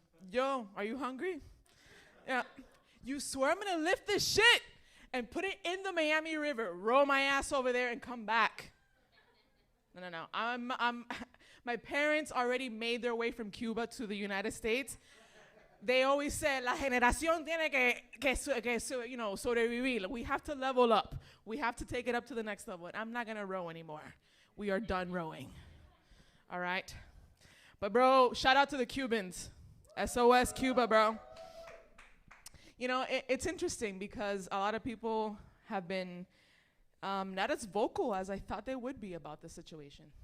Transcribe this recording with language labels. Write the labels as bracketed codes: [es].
[en] Yo, are you hungry? Yeah. You swear I'm gonna lift this shit and put it in the Miami River, roll my ass over there, and come back. No. My parents already made their way from Cuba to the United States. They always said, [es] la generación tiene que [en] you know, [es] sobrevivir. [en] We have to level up. We have to take it up to the next level. And I'm not gonna row anymore. We are done rowing. All right? But bro, shout out to the Cubans. SOS Cuba, bro. You know, it's interesting because a lot of people have been not as vocal as I thought they would be about the situation.